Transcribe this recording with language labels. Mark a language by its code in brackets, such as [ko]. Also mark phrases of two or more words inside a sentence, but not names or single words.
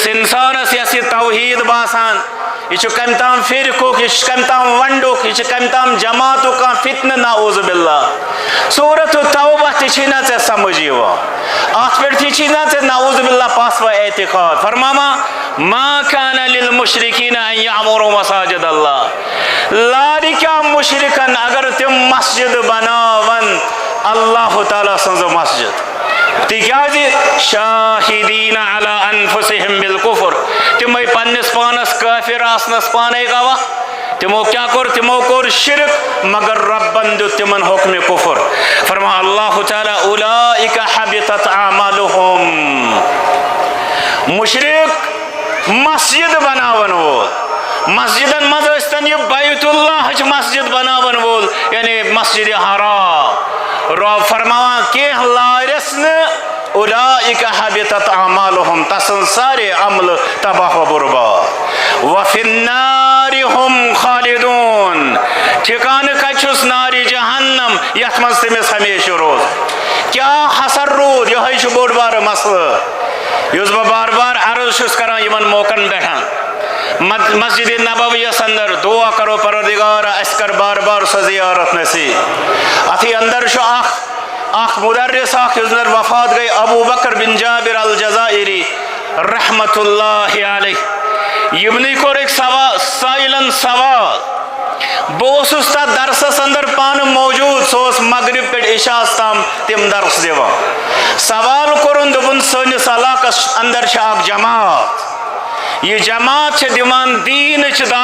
[ks] اِنسانس یۄس یہِ توحید باسان یہ چھُ کمہِ تام فرقُک یہ چھُ کمہِ تام ونڈُک یہ چھُ کمہِ تام جماعتُک کانٛہہ فتنہٕ [ar] نعوذ باللہ [ks] سورت التوبہ تہِ چھِی نہ ژےٚ سمجھ یِوان اتھ پٮ۪ٹھ تہِ چھِی نہ ژےٚ نعوذ باللہ پاسوا اعتقاد فرماوان [ar] ما كان للمشركين ان يعمروا مساجد اللہ [ks] لارِ کیٛاہ مشرکن اگر تِم مسجد بناون اللہ تعالیٰ سٕنٛز مسجد تِکیازِ [ar] شاہدین علی انفسہم بالکفر [ks] تِمے پننس پانس کافر آسنس پانے گواہ تمو کیا تمو کور شرک مگر ربن دیت تمن حکم کفر فرما اللہ تعالی [ar] اولئک حبطت اعمالهم [ks] مشرک مسجد بناون وول مسجدن مز ٲسۍتن یہ بیت اللہ مسجد بناون وول یعنی مسجد حرام رب فرماوان کینٛہہ لارٮ۪س نہٕ [ar] اولئک حبطت اعمالهم [ks] تسن سارے عمل تباہ و برباد [ar] وفی النار هم خالدون [ks] ٹھکانہ کتہِ چھُس نارِ جہنم یتھ منٛز تٔمِس ہمیشہ روز کیٛاہ حسر روٗد یِہوٚے چھُ بوٚڑ بارٕ مسلہٕ یُس بہٕ بار بار عرض چھُس کران یِمن موقعن پٮ۪ٹھ مسجد نبویس اندر دعا کرو پروردگارا اَسہِ کر بار بار سۄ زیارت نصیب اتھی اندر چھُ اکھ مدرس اکھ یُس زن وفات گٔے ابو بکر بن جابر الجزائری [ar] رحمت اللہ علیہ [ks] یِمنٕے کوٚر أکۍ سائلن سوال بہٕ اوسُس تتھ درسس اندر پانہٕ موجوٗد سُہ اوس مغرب پٮ۪ٹھ عشاس تام تِم درس دِوان سوال کوٚرُن دوٚپُن سٲنِس علاقس اندر چھِ اکھ جماعت یہ جماعت چھِ دِوان دیٖنٕچ